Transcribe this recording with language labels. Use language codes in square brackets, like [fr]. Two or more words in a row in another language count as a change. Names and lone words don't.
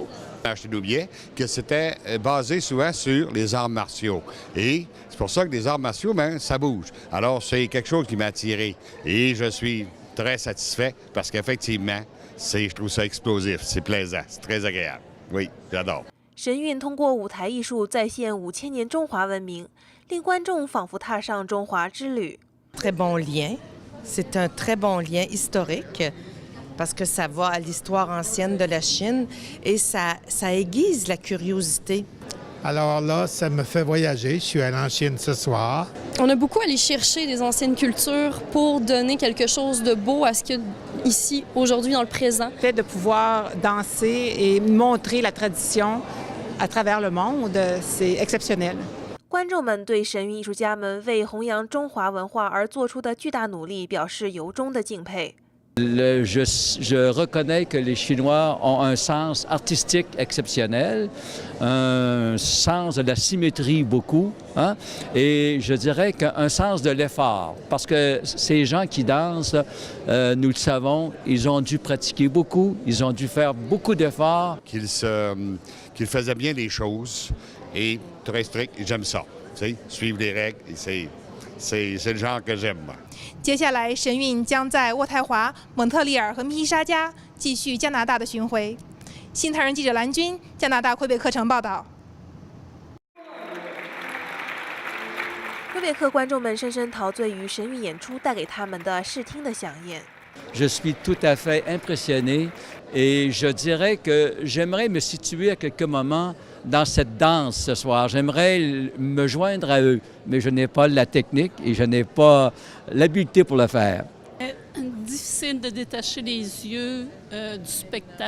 [fr] Je t'oubliais que c'était basé souvent sur les arts martiaux. Et c'est pour ça que les arts martiaux, ça bouge. Alors, c'est quelque chose qui m'a attiré. Et je suis très satisfait parce qu'effectivement, je trouve ça explosif, c'est plaisant, c'est très agréable. Oui, j'adore. [zh] 神韵通过舞台艺术再现5000年中华文明，令观众仿佛踏上中华之旅。 [fr] Très bon lien. C'est un très bon lien historique parce que ça va à l'histoire ancienne de la Chine et ça aiguise la curiosité. Alors là, ça me fait voyager. Je suis allé en Chine ce soir. On a beaucoup allé chercher des anciennes cultures pour donner quelque chose de beau à ce qu'il y a ici, aujourd'hui, dans le présent. Le fait de pouvoir danser et montrer la tradition à travers le monde, c'est exceptionnel. [zh] 观众们对神韵艺术家们为弘扬中华文化而做出的巨大努力表示由衷的敬佩。 [fr] Je reconnais que les Chinois ont un sens artistique exceptionnel, un sens de la symétrie beaucoup, hein, et je dirais qu'un sens de l'effort, parce que ces gens qui dansent, nous le savons, ils ont dû pratiquer beaucoup, ils ont dû faire beaucoup d'efforts. Qu'ils faisaient bien les choses et très strict, et j'aime ça. Tu sais, suivre les règles, c'est le genre que j'aime. [zh] 接下来，神韵将在渥太华、蒙特利尔和密西沙加继续加拿大的巡回。新唐人记者蓝军，加拿大魁北克城报道。魁北克观众们深深陶醉于神韵演出带给他们的视听的飨宴。 [fr] Je suis tout à fait impressionné et je dirais que j'aimerais me situer à quelques moments dans cette danse ce soir. J'aimerais me joindre à eux, mais je n'ai pas la technique et je n'ai pas l'habileté pour le faire. Difficile de détacher les yeux du spectacle.